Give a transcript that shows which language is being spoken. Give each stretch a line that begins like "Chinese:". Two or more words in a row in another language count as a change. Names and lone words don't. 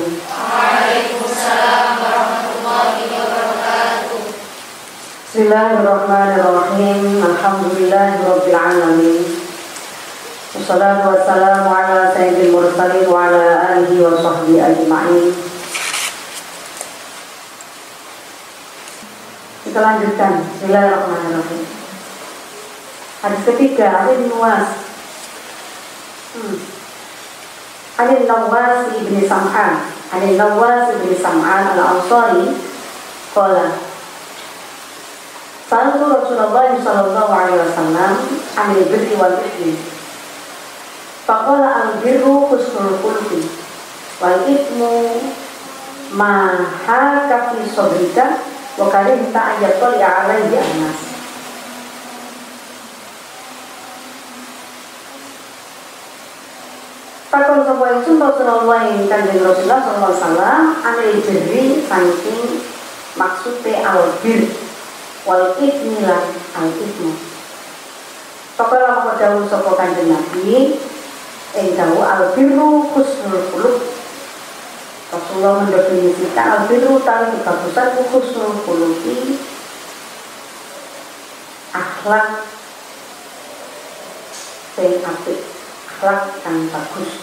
Arabic: وعليكم السلام ورحمة الله وبركاته. بسم الله الرحمن الرحيم. الحمد لله رب العالمين. والصلاة والسلام على سيد المرسلين وعلى آله وصحبه أجمعين.
Indonesian: Kita lanjutkan.
Arabic: بسم الله الرحمن الرحيم.
Indonesian: Hadis ketiga,
Arabic: عن النواس. عن النواس بن سمعان الأنصاري قال سألت رسول الله صلى الله عليه وسلم عن البر والإثم فقال البر حسن الخلق والإثم ما حاك في صدرك وكرهت أن يطلع عليه الناس.
Javanese: Takon sapa ingsun Rasulullah Kanjeng Rasulullah
Arabic: صلى الله عليه وسلم عن البر
Javanese: saking maksude albir
Arabic: والإثم
Javanese: lan
Arabic: الإثم.
Javanese: Pakala moko dawuh sapa Kanjeng Nabi ing dawuh
Arabic: البر حسن الخلق.
Javanese: Rasulullah mendefinisikan albirru tali kebagusan
Arabic: حسن الخلق,
Javanese: akhlak sing apik, akhlak kang bagus.